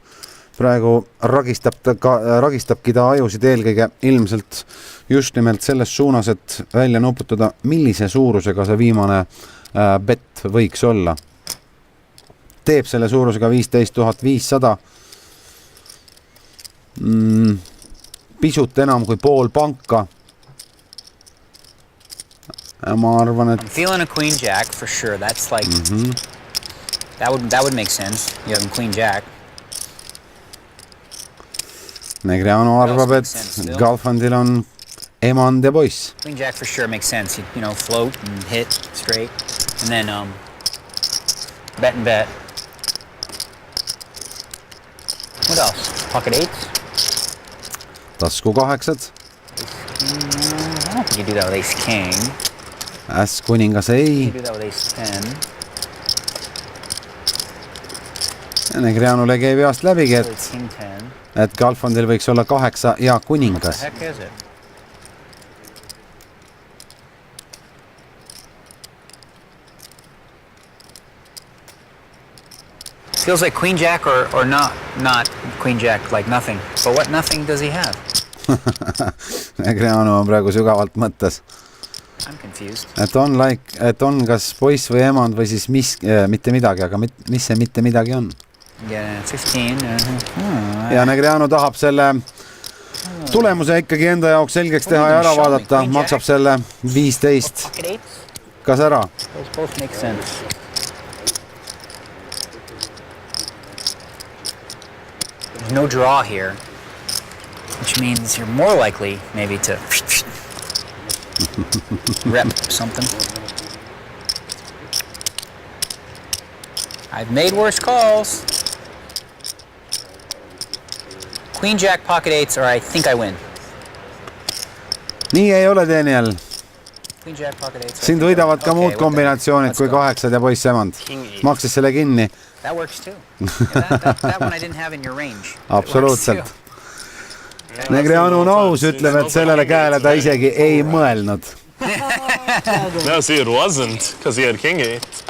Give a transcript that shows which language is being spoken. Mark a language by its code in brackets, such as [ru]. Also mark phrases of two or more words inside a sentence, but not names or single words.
[et] Praegu ragistabki ta ajusid eelkõige ilmselt just nimelt selles suunas, et välja nuputada, millise suurusega see viimane bet võiks olla. Teeb selle suurusega 15,500. Pisut enam kui pool panka. Ma arvan, et... [en] I'm feeling a queen jack for sure. That's like... That would make sense. You have queen jack. [et] Negreanu arvab, et Galfondil on emand ja poiss. [en] Queen jack for sure makes sense. You know, float and hit straight. And then bet and bet. What else? Pocket 8s? [et] Tasku 8. [en] I don't think you do that with ace king. [et] S kuningas ei. [en] You do that with ace 10. [et] Negreanule käib peast läbigi, [en] King 10. [et] et Galfondil võiks olla 8 ja kuningas. [en] What the heck is it? Feels like queen jack or not queen jack, like nothing. But what nothing does he have? [et] Negreanu on praegu sügavalt mõttes. [en] I'm confused. [et] Et on kas poiss või emand või siis mitte midagi, aga mis see mitte midagi on? [en] Yeah, 15. [et] Ja Negreanu tahab selle tulemuse ikkagi enda jaoks selgeks teha ja ära vaadata. Maksab selle 15. Kas ära? [en] Those both make sense. There's no draw here, which means you're more likely maybe to rep something. I've made worse calls. Queen jack pocket 8s or I think I win. [et] Nii ei ole, Daniel. [en] Queen jack pocket 8s. [et] Sind võidavad ka muud kombinatsioonid kui 8 ja poiss emand. Maksis selle kinni. [en] That works too. Yeah, that one I didn't have in your range. [et] Absoluutselt. Negreanu Nous ütleb, et sellele käele ta isegi ei mõelnud. [en] No, see, it wasn't, because he had king 8.